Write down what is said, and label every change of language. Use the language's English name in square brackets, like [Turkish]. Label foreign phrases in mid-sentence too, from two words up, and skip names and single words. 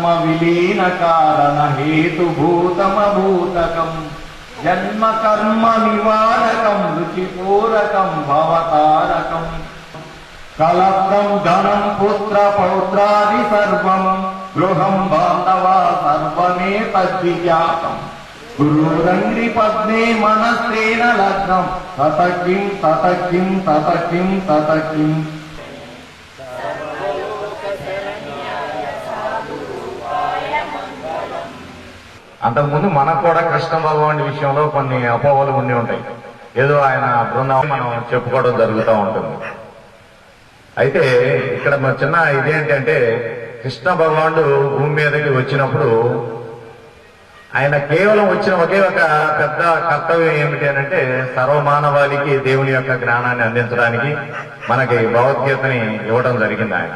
[Sanskrit] विलीन कारण हेतुभूतमभूतकम् जन्म कर्म निवारकं रुचिपूरकं भवतारकं कलब्धं धनं पुत्र पौत्रादि सर्वं गृहं बान्धवा सर्वमेतद्विजातम् गुरुरङ्घ्रि पद्मे मनस्तेन लग्नं ततकिं ततकिं ततकिं ततकिं। [Telugu] అంతకుముందు మనకు కూడా కృష్ణ భగవానుడి విషయంలో కొన్ని అపోహలు ఉండి ఉంటాయి. ఏదో ఆయన బృందావనం మనం చెప్పుకోవడం జరుగుతూ ఉంటుంది. అయితే ఇక్కడ చిన్న ఇదేంటంటే కృష్ణ భగవానుడు భూమి మీదకి వచ్చినప్పుడు ఆయన కేవలం వచ్చిన ఒకే ఒక పెద్ద కర్తవ్యం ఏమిటి అంటే సర్వమానవాళికి దేవుని యొక్క జ్ఞానాన్ని అందించడానికి మనకి భగవద్గీతని ఇవ్వడం జరిగింది.